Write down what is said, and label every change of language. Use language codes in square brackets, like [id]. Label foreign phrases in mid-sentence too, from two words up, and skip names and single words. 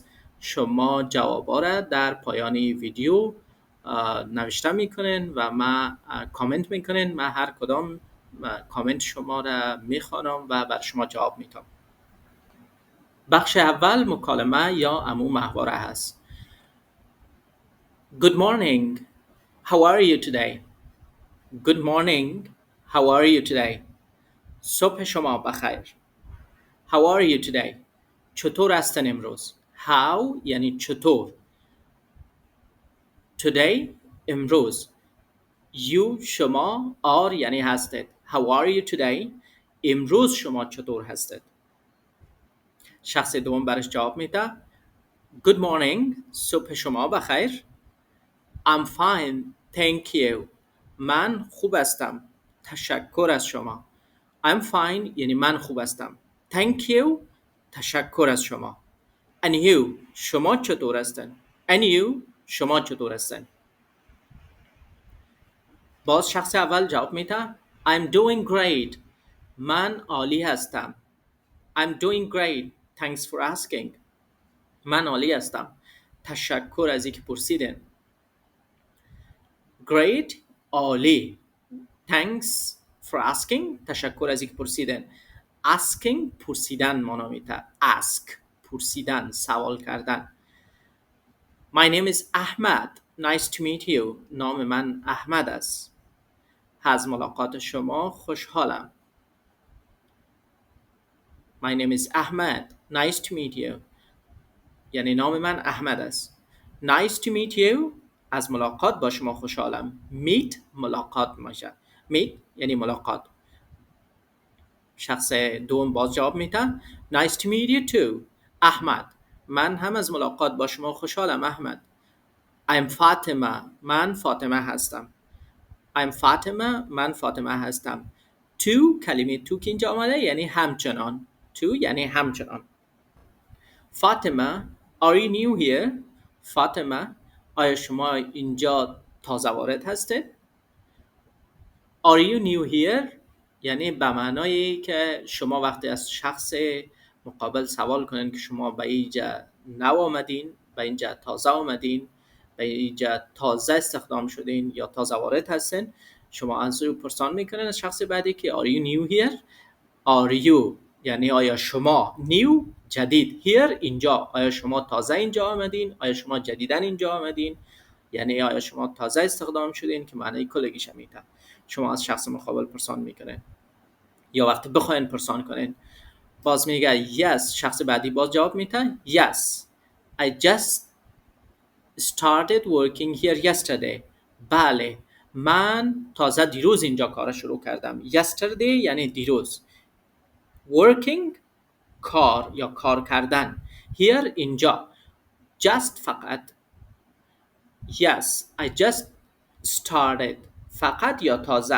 [fa] شما جوابا را در پایان ویدیو نوشته میکنین و ما کامنت میکنین. من هر کدام کامنت شما را میخوانم و بر شما جواب میدم. بخش اول مکالمه یا محاوره هست. [en] Good morning. How are you today? Good morning. How are you today? [fa] صبح شما بخیر. [en] How are you today? [fa] چطور هستن امروز؟ How یعنی چطور. Today امروز. You شما. are یعنی هستید. [en] How are you today? [fa] امروز شما چطور هستید؟ شخص دوم برش جواب میده. [en] Good morning. [fa] صبح شما بخیر. [en] I'm fine. Thank you. [fa] من خوب هستم. تشکر از شما. [en] I'm fine [fa] یعنی من خوب هستم. [en] Thank you. [fa] تشکر از شما. [en] And you [fa] شما چطور هستن؟ [en] And you [fa] شما چطور هستن؟ باز شخص اول جواب میده. [en] I'm doing great. [fa] من عالی هستم. [en] I'm doing great. Thanks for asking. [fa] من عالی هستم. تشکر از اینکه پرسیدین. Great عالی. [en] Thanks for asking. [fa] تشکر از اینکه پرسیدین. Asking پرسیدن معنا میده. Ask پرسیدن، سوال کردن. [en] My name is Ahmad. Nice to meet you. [fa] نام من احمد است. از ملاقات شما خوشحالم. [en] My name is Ahmad. Nice to meet you. [fa] یعنی نام من احمد است. [en] Nice to meet you. [fa] از ملاقات با شما خوشحالم. Meet ملاقات میشه. Meet یعنی ملاقات. شخص دوم باز جواب میده. [en] Nice to meet you too. [fa] احمد. من هم از ملاقات با شما خوشحالم احمد. [en] I'm Fatima. [fa] من فاطمه هستم. [en] I'm Fatima. [fa] من فاطمه هستم. To کلمه to که اینجا آمده یعنی همچنان. To یعنی همچنان. [en] Fatima, are you new here? [fa] فاطمه، آیا شما اینجا تازه وارد هستید؟ [en] Are you new here؟ [fa] یعنی به معنای که شما وقتی از شخص مقابل سوال کنین که شما به اینجا نو آمدین، به اینجا تازه آمدین، به اینجا تازه استخدام شدین یا تازه وارد هستین، شما از او پرسان میکنین از شخص بعدی که [en] are you new here؟ Are you [fa] یعنی آیا شما new جدید here اینجا، آیا شما تازه اینجا آمدین، آیا شما جدیدن اینجا آمدین، یعنی آیا شما تازه استخدام شدین که معنی کلگیش میده. شما از شخص مقابل پرسان میکنین یا وقتی بخواین پرسان کنین باز میگه yes. شخص بعدی باز جواب میده [en] yes I just started working here yesterday. [fa] بله من تازه دیروز اینجا کار شروع کردم. yesterday یعنی دیروز. working کار یا کار کردن. here اینجا. just فقط. [en] yes I just started [fa] فقط یا تازه.